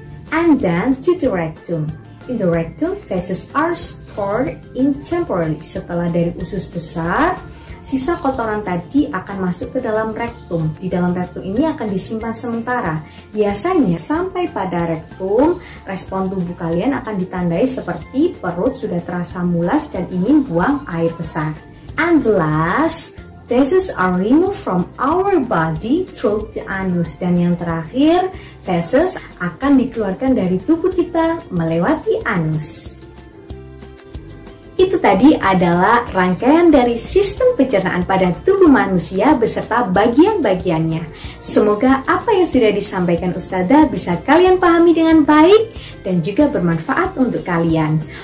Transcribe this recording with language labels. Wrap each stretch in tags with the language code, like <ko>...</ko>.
<en>And then to the rectum. In the rectum, feces are stored in temporarily.</en> <id>Setelah dari usus besar, sisa kotoran tadi akan masuk ke dalam rektum. Di dalam rektum ini akan disimpan sementara. Biasanya sampai pada rektum, respon tubuh kalian akan ditandai seperti perut sudah terasa mulas dan ingin buang air besar.</id> <en>And the last, feces are removed from our body through the anus.</en> <id>Dan yang terakhir, feces akan dikeluarkan dari tubuh kita melewati anus. Itu tadi adalah rangkaian dari sistem pencernaan pada tubuh manusia beserta bagian-bagiannya. Semoga apa yang sudah disampaikan Ustazah bisa kalian pahami dengan baik dan juga bermanfaat untuk kalian.</id>